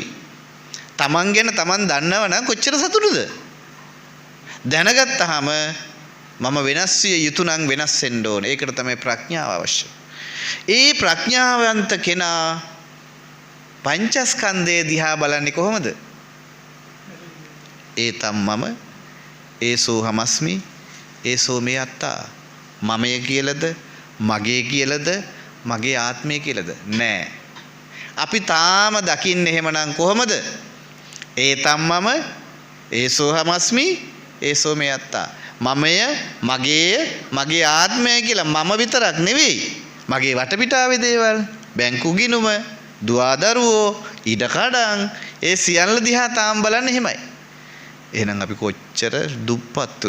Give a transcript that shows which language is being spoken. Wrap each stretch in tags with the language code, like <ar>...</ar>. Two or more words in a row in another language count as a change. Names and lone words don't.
<si>තමන් ගැන තමන් දන්නව නම් කොච්චර සතුටුද? දැනගත්තාම මම වෙනස් විය යුතු නම් වෙනස් වෙන්න ඕනේ. ඒකට තමයි ප්‍රඥාව අවශ්‍ය. ඒ ප්‍රඥාවන්ත කෙනා පංචස්කන්ධය දිහා බලන්නේ කොහොමද?</si> <pi>ඒතම් මම ඒසෝ හමස්මි ඒසෝ මේ අත්තා.</pi> <si>මමය කියලාද මගේ කියලාද මගේ ආත්මය කියලාද? නෑ. අපි තාම දකින්නේ එහෙමනම් කොහොමද?</si> <pi>ඒතම් මම ඒසෝ හමස්මි ඒසෝ මේ අත්තා.</pi> <si>මමය මගේ මගේ ආත්මය කියලා මම විතරක් නෙවෙයි. මගේ වටපිටාවේ දේවල් බැංකු ගිණුම දුවදරුවෝ ඉඩකඩම් ඒ සියල්ල දිහා තාම බලන්නේ එහෙමයි. එහෙනම් අපි කොච්චර දුප්පත්තුද?</si>